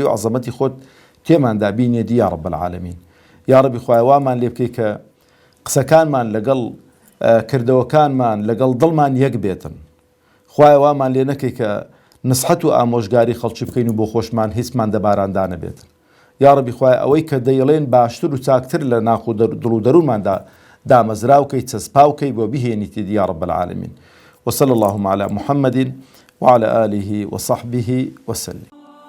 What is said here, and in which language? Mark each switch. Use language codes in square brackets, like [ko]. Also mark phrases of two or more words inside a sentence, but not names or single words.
[ckb] و عەزەمەتی خۆت تێماندا بینێدی [ar] یا ڕەب العالەمین [ckb] یا ڕەبی خوایە وامان لێ بکەی کە قسەکانمان لەگەڵ کردەوەکانمان لەگەڵ دڵمان یەک بێتن خوایە وامان لێ نەکەی کە نسحەت و ئامۆژگاری خەڵکی بکەین و بۆ خۆشمان هیچمان دەباراندا نەبێت یا ڕەبی خوایە ئەوەی کە دەیڵێن باشتر و چاکتر لە ناخ و دڵ و دەروونماندا دامەزراوکەی چەسپاوکەی بۆ بهێنیتی [ar] یا ڕەب العالەمین وصلى اللهم على محمد وعلى آله وصحبه وسلم.